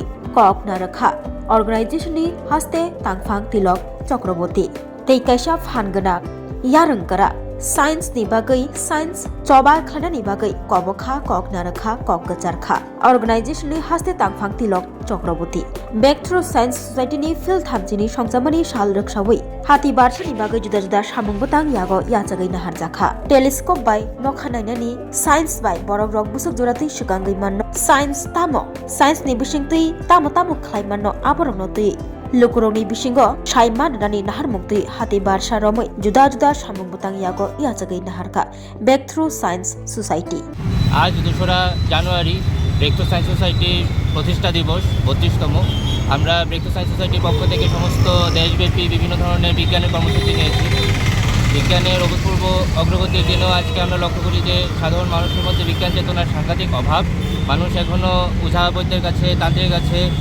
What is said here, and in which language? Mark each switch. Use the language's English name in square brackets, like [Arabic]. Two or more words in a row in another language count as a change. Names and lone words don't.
[Kok Borok] kok narakha organization ni haste tangphang tilok chakraborty tei kaisa phangana yarungkara science ni bagai science chobar khlani bagai kobokha kok narakha kok gacharkha organization ni haste tangphang tilok chakraborty Breakthrough Science Society ni phil thamchini songsabani sal ruksabai hati barsani bagai juda juda samung butang yago yachagai nahar jakha telescope bai nokhanainani science bai borok rok busuk joratei sukangai manno science ni bisingtei tamo khlaimanno aborokno tei lukurongni bisingo saiman nani nahar muktui hati barsa romoi juda juda samung butang yago yachagai naharka Breakthrough Science Society [Bangla] आज 2রা জানুয়ারি Breakthrough Science Society প্রতিষ্ঠা দিবস 32তম আমরা Breakthrough Science Society পক্ষ থেকে সমস্ত দেশব্যাপী বিভিন্ন ধরনের বিজ্ঞানের কর্মসূচি নিয়েছি বিজ্ঞানের অভূতপূর্ব অগ্রগতির জন্য আজকে আমরা লক্ষ্য করি যে সাধারণ মানুষের মধ্যে বিজ্ঞান চেতনার সাংঘাতিক অভাব মানুষ এখনো ওঝা বৈদ্যের কাছে তান্ত্রিকের কাছে